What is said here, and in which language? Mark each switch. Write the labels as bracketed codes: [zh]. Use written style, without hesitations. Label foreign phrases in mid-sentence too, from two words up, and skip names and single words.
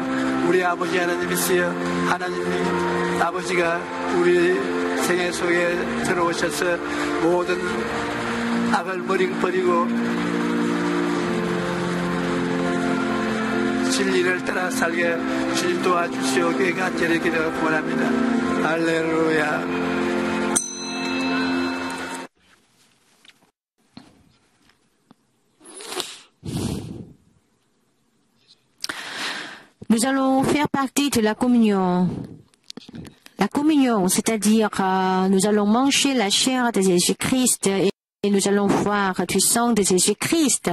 [ko] 우리 아버지 하나님이시여, 하나님이 아버지가 우리 생애 속에 들어오셔서 모든 악을 버리고 진리를 따라 살게 주님 도와주시오게 간절히 기도하고 원합니다. 할렐루야. [fr] Nous allons faire partie de la communion. La communion, c'est-à-dire nous allons manger la chair de Jésus-Christ et nous allons voir du sang de Jésus-Christ.